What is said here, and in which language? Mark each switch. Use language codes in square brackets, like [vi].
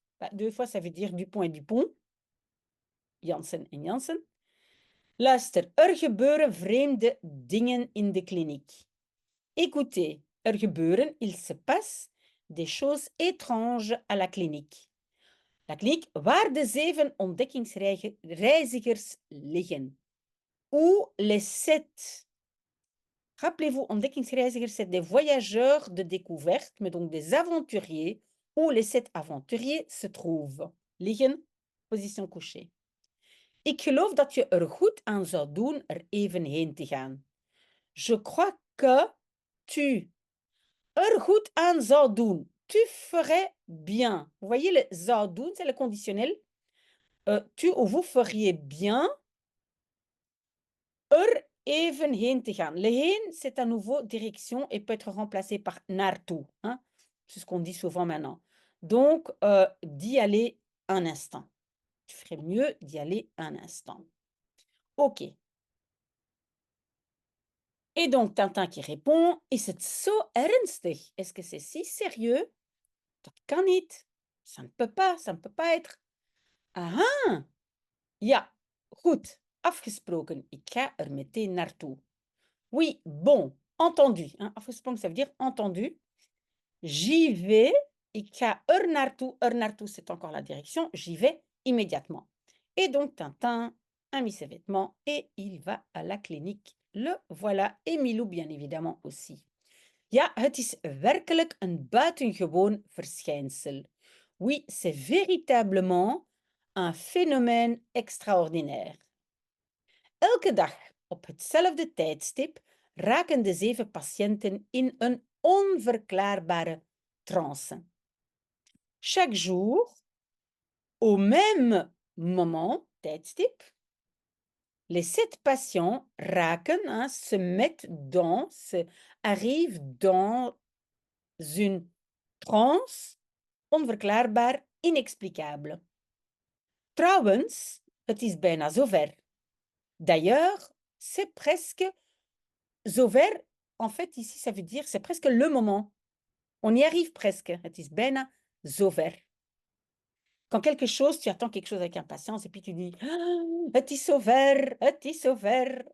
[fr] Bah, deux fois, ça veut dire Dupont et Dupont. [nl] Jansen en Jansen. Luister, er gebeuren vreemde dingen in de kliniek. [fr] Écoutez, [nl] er gebeuren, [fr] il se passe des choses étranges à la clinique. [nl] La kliniek waar de 7 ontdekkingsreizigers liggen. [fr] Où les 7. Rappelez-vous, ontdekkingsreizigers, c'est des voyageurs de découverte, mais donc des aventuriers, où les 7 aventuriers se trouvent. Liggen, position couchée. [nl] Ik geloof dat je er goed aan zou doen er even heen te gaan. [fr] Je crois que tu [nl] er goed aan zou doen. [fr] Tu ferais bien. Vous voyez, le [nl] zou doen, [fr] c'est le conditionnel. Tu ou vous feriez bien er [nl] even heen te gaan. [fr] Le heen, c'est à nouveau direction et peut être remplacé par naartoe, hein. C'est ce qu'on dit souvent maintenant. Donc, d'y aller un instant. Tu ferais mieux d'y aller un instant. OK. Et donc Tintin qui répond: [nl] Is het zo ernstig? [fr] Est-ce que c'est si sérieux? [nl] Dat kan niet. [fr] Ça ne peut pas être. Ah ah! [nl] Ja, goed, afgesproken. Ik ga er meteen naartoe. [fr] Oui, bon, entendu, hein. Afgesproken, ça veut dire entendu. J'y vais. [nl] Ik ga er naartoe. Er naartoe, [fr] c'est encore la direction. J'y vais immédiatement. Et donc Tintin a mis ses vêtements et il va à la clinique. Le voilà. Et Milou, bien évidemment, aussi. [nl] Ja, het is werkelijk een buitengewoon verschijnsel. [fr] Oui, c'est véritablement un phénomène extraordinaire. [nl] Elke dag op hetzelfde tijdstip raken de 7 patiënten in een onverklaarbare trance. [fr] Chaque jour, au même moment, tijdstip, les 7 patients raken, hein, se mettent dans, arrivent dans une trance onverklaarbaar, inexplicable. [nl] Trouwens, het is bijna zover. [fr] D'ailleurs, c'est presque zover. En fait, ici, ça veut dire c'est presque le moment. On y arrive presque. [nl] Het is bijna zover. [fr] Quand quelque chose, tu attends quelque chose avec impatience et puis tu dis ah, [nl] het is zover, het is zover.